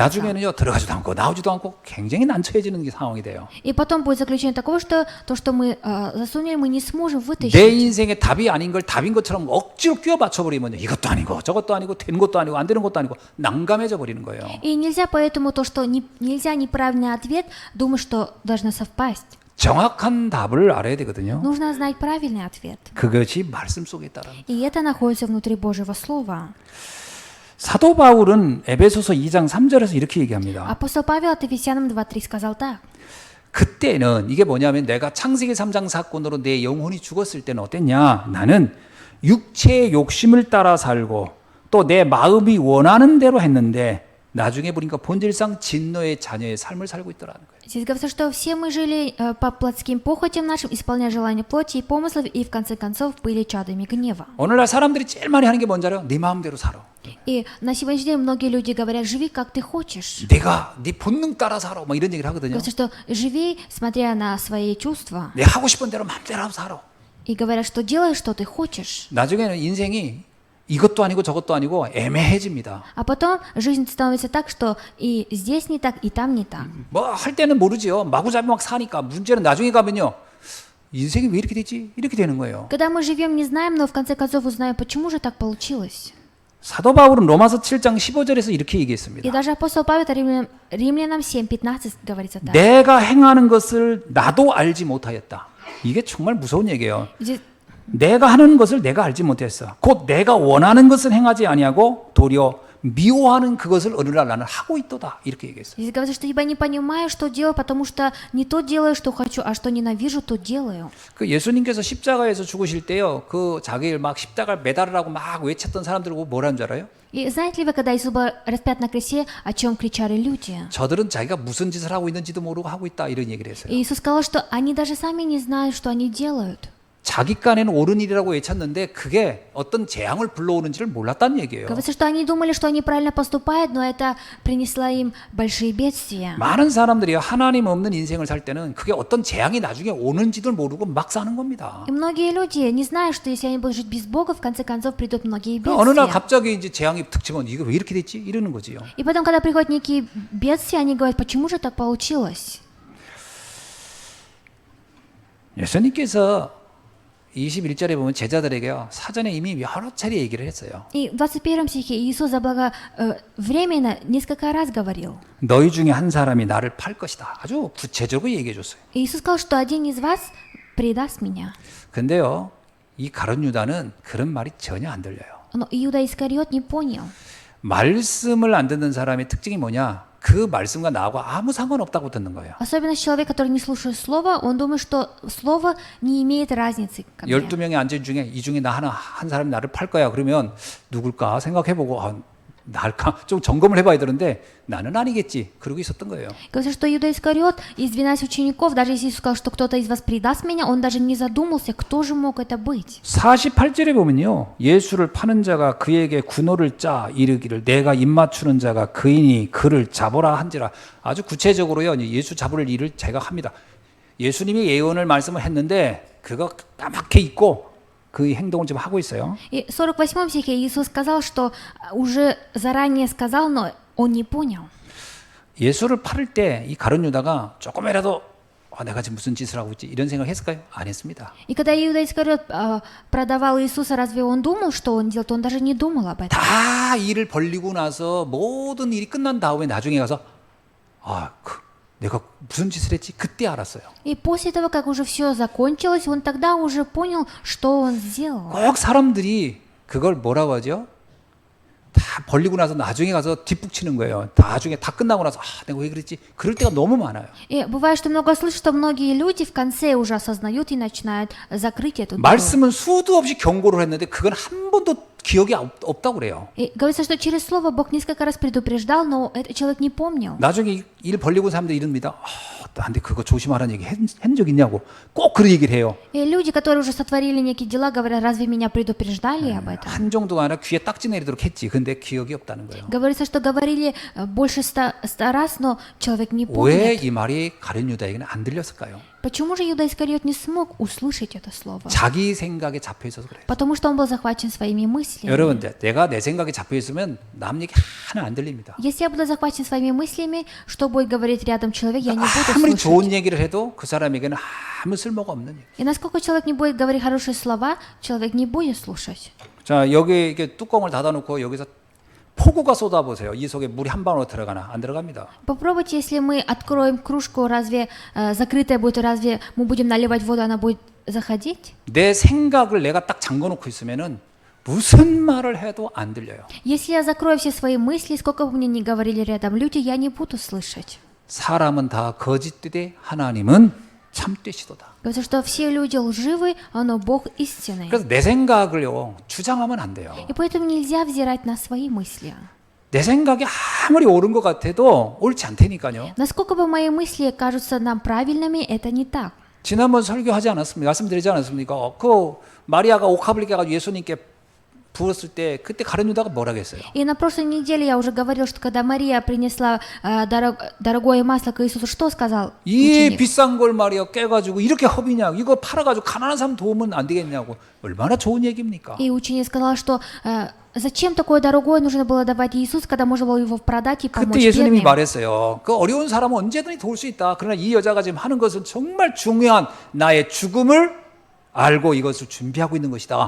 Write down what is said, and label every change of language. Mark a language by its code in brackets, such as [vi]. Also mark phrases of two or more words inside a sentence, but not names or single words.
[ko] 나중에는요 들어가지도 않고 나오지도 않고 굉장히 난처해지는 게 상황이 돼요. [ru] И потом будет заключение такого, что то, что мы засунули, мы не сможем [ko] 내 [ru] вытащить. [ko] 인생의 답이 아닌 걸 답인 것처럼 억지로 끼워 맞춰버리면 이것도 아니고 저것도 아니고 된 것도 아니고 안 되는 것도 아니고 난감해져 버리는 거예요. [ru] И нельзя поэтому то, что нельзя неправильный ответ, думать, что должно совпасть. [ko] 정확한 답을 알아야 되거든요. [ru] Нужно знать правильный ответ. [ko] 그것이 말씀 속에 있다라. [ru] И это находится внутри Божьего Слова. [ko] 사도 바울은 에베소서 2장 3절에서 이렇게 얘기합니다. [ru] Апостол Павел от Ефесянам 2:3 сказал так. [ko] 그때는 이게 뭐냐면 내가 창세기 3장 사건으로 내 영혼이 죽었을 때는 어땠냐? 나는 육체의 욕심을 따라 살고 또 내 마음이 원하는 대로 했는데 나중에 보니까 본질상 진노의 자녀의 삶을 살고 있더라는 거예요. [ru] Здесь говорится, что все мы жили по плотским похотям нашим, исполняя желания плоти и помыслов, и в конце концов были чадами гнева. [ko] 오늘날 사람들이 제일 많이 하는 게 뭔지 알아요? 네 마음대로 살아. [ru] И на сегодняшний день многие люди говорят, живи как ты хочешь. [ko] 내가 네 본능 따라 살아. 뭐 이런 얘기를 하거든요. [ru] Говорится, что живи, смотря на свои чувства. [ko] 내 하고 싶은 대로 마음대로 살아. [ru] И говорят, что делай, что ты хочешь. [ko] 나중에는 인생이 이것도 아니고 저것도 아니고 애매해집니다. [ru] А потом жизнь становится так, что и здесь не так, и там не так. [ko] 뭐 할 때는 모르지요. 마구잡이 막 사니까 문제는 나중에 가면요. 인생이 왜 이렇게 됐지? 이렇게 되는 거예요. [ru] Когда мы живем, не знаем, но в конце концов узнаем, почему же так получилось. [ko] 사도 바울은 로마서 7장 15절에서 이렇게 [ru] И [ko] 얘기했습니다. [ru] даже апостол Павел, это Римлянам 7:15 говорится так. [ko] 내가 행하는 것을 나도 알지 못하였다. 이게 정말 무서운 얘기예요. [ru] Здесь [ko] 내가 하는 것을 내가 알지 못했어. 곧 내가 원하는 것을 행하지 아니하고 도리어 미워하는 그것을 어느 날 나는 하고 있도다. 이렇게 얘기했어요. [ru] Здесь говорится, что ибо не понимаю, что делаю, потому что не то делаю, что хочу, а что ненавижу, то делаю. [ko] 그 예수님께서 십자가에서 죽으실 때요. 그 자기를 막 십자가를 매달으라고 막 외쳤던 사람들 보고 뭐라는 줄 알아요? [ru] И знаете ли вы, когда Иисус был распят на кресте, о чем кричали люди? [ko] 저들은 자기가 무슨 짓을 하고 있는지도 모르고 하고 있다 이런 얘기를 했어요. [ru] И Иисус сказал, что они даже сами не знают, что они делают. [ko] 자기 깐에는 옳은 일이라고 외쳤는데 그게 어떤 재앙을 불러오는지를 몰랐다는 얘기예요. [ru] Говорится, что они думали, что они правильно поступают, но это принесло им большие бедствия. [ko] 많은 사람들이 하나님 없는 인생을 살 때는 그게 어떤 재앙이 나중에 오는지도 모르고 막 사는 겁니다. [ru] И многие люди не знают, что если они будут жить без Бога, в конце концов придут многие [ko] 어느 날 [ru] бедствия. [ko] 갑자기 이제 재앙이 툭 치면 이게 왜 이렇게 됐지? 이러는 거지요. [ru] И потом, когда приходят некие бедствия, они говорят, почему же так получилось? [ko] 예수님께서 21절에 보면 제자들에게 사전에 이미 여러 차례 얘기를 했어요. [ru] И в 21 стихе Иисус временно несколько раз говорил. [ko] 너희 중에 한 사람이 나를 팔 것이다. 아주 구체적으로 얘기해 줬어요. [ru] И Иисус сказал, что один из вас предаст меня. [ko] 근데요, 이 가룟 유다는 그런 말이 전혀 안 들려요. [ru] Но Иуда Искариот не понял. [ko] 말씀을 안 듣는 사람의 특징이 뭐냐? 그 말씀과 나하고 아무 상관없다고 듣는 거예요. [ru] Особенность человека, который не слушает слово, он думает, что слово не имеет разницы ко мне. [ko] 12명의 앉은 중에 이 중에 한 사람이 나를 팔 거야. 그러면 누굴까 생각해보고 날까 좀 점검을 해봐야 되는데 나는 아니겠지. 그러고 있었던 거예요. [ru] Говорится, что Иуда Искариот из 12 учеников, даже если Иисус сказал, что кто-то из вас предаст меня, он даже не задумался, кто же мог это быть. [ko] 48절에 보면요. 예수를 파는 자가 그에게 군호를 짜 이르기를 내가 입맞추는 자가 그이니 그를 잡으라 한지라. 아주 구체적으로요. 예수 잡을 일을 제가 합니다. 예수님이 예언을 말씀을 했는데 그거 까맣게 잊고 그 행동을 지금 하고 있어요. [ru] И в 48 стихе Иисус сказал, что уже заранее сказал, но он не понял. [ko] 예수를 팔을 때 이 가룟 유다가 조금이라도 내가 지금 무슨 짓을 하고 있지 이런 생각 했을까요? 안 했습니다. [ru] И когда Иуда Искариот продавал Иисуса, разве он думал, что он делает? Он даже не думал об этом. [ko] 다 일을 벌리고 나서 모든 일이 끝난 다음에 나중에 가서 내가 무슨 짓을 했지? 그때 알았어요. [ru] И после того, как уже все закончилось, он тогда уже понял, что он сделал. [ko] 꼭 사람들이 그걸 뭐라고 하죠? 다 벌리고 나서 나중에 가서 뒷북치는 거예요. 나중에 다 끝나고 나서 내가 왜 그랬지? 그럴 때가 너무 많아요. [ru] И бывает, что много слышишь, что многие люди в конце уже осознают и начинают закрыть эту дыру. [ko] 말씀은 수도 없이 경고를 했는데 그건 한 번도 기억이 없다고 그래요. [ru] И говорится, что через слово Бог несколько раз предупреждал, но этот человек не помнил. [ko] 나중에 일 벌리고 사람들이 이럽니다. 나한테 그거 조심하라는 얘기 한 적 있냐고 꼭 그런 얘기를 해요. [ru] И люди, которые уже сотворили некие дела, говорят, разве меня предупреждали об этом? [ko] 한 정도가 아니라 귀에 딱지 내리도록 했지. 근데 기억이 없다는 거예요. [ru] Говорится, что говорили больше 100 раз, но человек не [ko] 왜 [ru] помнит. [ko] 이 말이 가룟 유다에게는 안 들렸을까요? [ru] Почему же Иуда Искариот не смог услышать это слово? [ko] 자기 생각에 잡혀 있어서 그래요. [ru] Потому что он был захвачен своими мыслями. [ko] 여러분, 내가 내 생각에 잡혀 있으면 남 얘기 하나 안 들립니다. [ru] Если я буду захвачен своими мыслями, что будет говорить рядом человек, я не буду [ko] 아무리 [ru] слушать. [ko] 좋은 얘기를 해도 그 사람에게는 아무 쓸모가 없는 일. [ru] И насколько человек не будет говорить хорошие слова, человек не будет слушать. [ko] 자, 여기 이렇게 뚜껑을 닫아놓고 여기서 폭우가 쏟아보세요. 이 속에 물이 한 방울 들어가나? 안 들어갑니다. [ru] Попробуйте, если мы откроем кружку, разве закрытая будет, разве мы будем наливать воду, она будет заходить? [ko] 내 생각을 내가 딱 잠궈놓고 있으면은 무슨 말을 해도 안 들려요. [ru] Если я закрою все свои мысли, сколько бы мне ни говорили рядом люди, я не буду слышать. [ko] 사람은 다 거짓되되 하나님은 참되시도다. [ru] Говорится, что все люди лживы, но Бог истинный. [ko] 그래서 내 생각을요 주장하면 안 돼요. [ru] И поэтому нельзя взирать на свои мысли. [ko] 내 생각이 아무리 옳은 것 같아도 옳지 않다니까요. [ru] Насколько бы мои мысли кажутся нам правильными, это не так. [ko] 지난번 설교하지 않았습니까? 말씀드리지 않았습니까? 그 마리아가 옥합을 깨가지고 예수님께 부었을 때 그때 가룟 유다가 뭐라 했어요? [ru] И на прошлой неделе я уже говорил, что когда Мария принесла дорогое масло к Иисусу, что сказал [ko] 이 [ru] ученик? [ko] 비싼 걸 말이야 깨가지고 이렇게 허비냐? 이거 팔아가지고 가난한 사람 도우면 안 되겠냐고. 얼마나 좋은 얘기입니까? [ru] И ученик сказал, что зачем такое дорогое нужно было давать Иисус, когда можно было его продать и помочь [ko] 그때 예수님이 [ru] бедным? [ko] 말했어요. 그 어려운 사람은 언제든지 도울 수 있다. 그러나 이 여자가 지금 하는 것은 정말 중요한 나의 죽음을 알고 이것을 준비하고 있는 것이다.